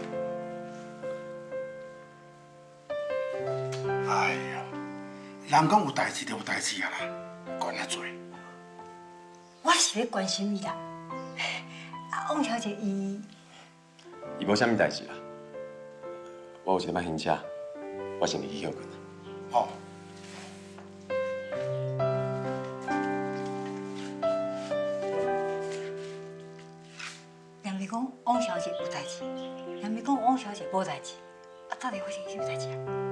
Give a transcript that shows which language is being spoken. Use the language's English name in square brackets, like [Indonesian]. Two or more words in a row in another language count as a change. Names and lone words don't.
[Min Nan Chinese] 哎呦，人讲有代志就有代志啊啦，管遐多。我是咧关心伊啦。汪小姐伊无啥物代志啦。我有一点仔休假，我先入去休困。好。人咪讲汪小姐有代志，人咪讲汪小姐无代志，到底发生啥代志啊？